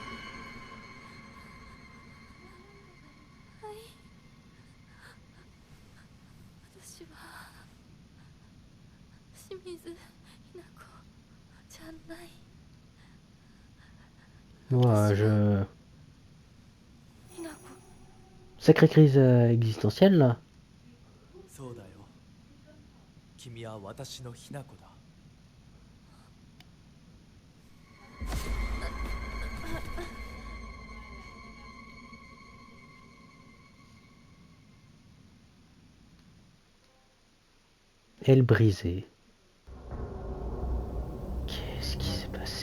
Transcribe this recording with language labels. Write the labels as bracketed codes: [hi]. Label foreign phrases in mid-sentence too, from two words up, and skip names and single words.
[ja] 私は清水ひな子じゃない。 [fr] Moi, je... [ja] ひな子 [fr] Sacrée crise existentielle, là. [ja] そうだよ。君は私のひなこだ。 [fr] Elle brisée. Qu'est-ce qui s'est passé?